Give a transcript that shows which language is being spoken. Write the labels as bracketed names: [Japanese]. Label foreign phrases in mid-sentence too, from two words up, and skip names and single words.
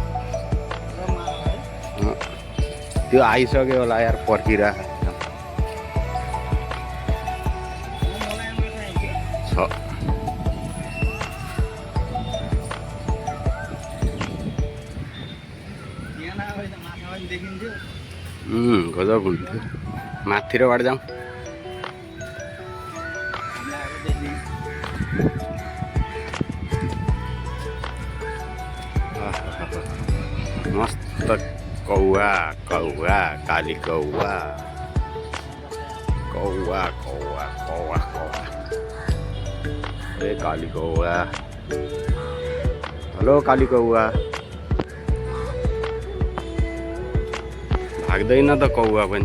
[Nepali] त्यो आइसक्यो होला यार पर्खिरह छ। गजब हुन्थ्यो। माथिबाट जाउँ। मस्त कौवा कौवा काली कौवा कौवा कौवा कौवा कौवा। ए काली कौवा। हेलो काली कौवा। भाग्दैन त कौवा पनि।